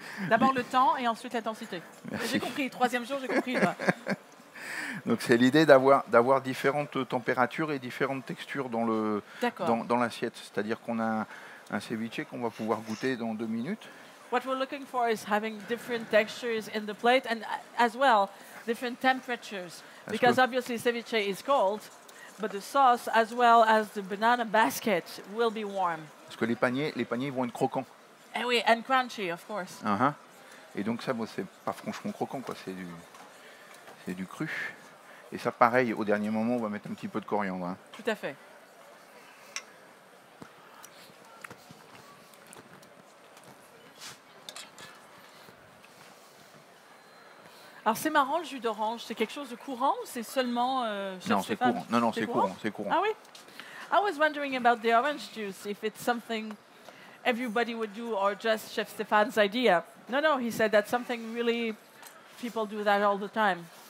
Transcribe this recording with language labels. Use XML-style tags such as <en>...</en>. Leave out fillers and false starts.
<fr>D'abord le temps et ensuite l'intensité. Merci. J'ai compris. Troisième jour, j'ai compris. Moi. Donc c'est l'idée d'avoir différentes températures et différentes textures D'accord. dans l'assiette. C'est-à-dire qu'on a un ceviche qu'on va pouvoir goûter dans 2 minutes.</fr> <en>What we're looking for is having different textures in the plate and as well different temperatures. That's Because good. obviously ceviche is cold, but the sauce as well as the banana basket will be warm.</en> <fr>Parce que les paniers vont être croquants.</fr> <en>And oui, and crunchy, of course. Uh-huh.</en> <fr>Et donc ça, bon, c'est pas franchement croquant, quoi. C'est du cru. Et ça, pareil, au dernier moment, on va mettre un petit peu de coriandre. Hein. Tout à fait. Alors c'est marrant le jus d'orange, c'est quelque chose de courant ou c'est seulement Chef Non, c'est Stéphane? courant. Non, c'est courant, c'est courant. Ah oui?</fr> <en>I was wondering about the orange juice, if it's something everybody would do or just Chef Stéphane's idea. No, he said that's something really people do that all the time.</en>